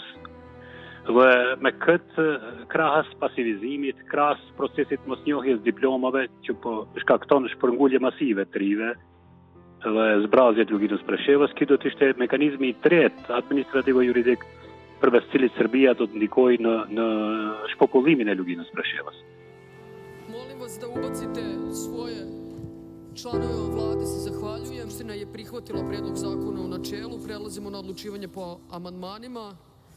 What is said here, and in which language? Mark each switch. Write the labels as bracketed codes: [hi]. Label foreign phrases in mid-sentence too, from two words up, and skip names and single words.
[sq] Dhe me këtë krahas pasivizimit, krahas procesit mosnjohjes diplomave që po shkakton shpërngulje masive të rive dhe zbrazje të Luginës Preshevës, ky do të ishte mekanizmi i tretë administrativo-juridik përmes cilit Serbia do të ndikojë në shpopullimin e Luginës Preshevës. [sr] Molim vas da ubacite svoje članove vlade, se zahvaljujem. Skupština je prihvatila predlog zakona u načelu. Prelazimo na odlučivanje po amandmanima.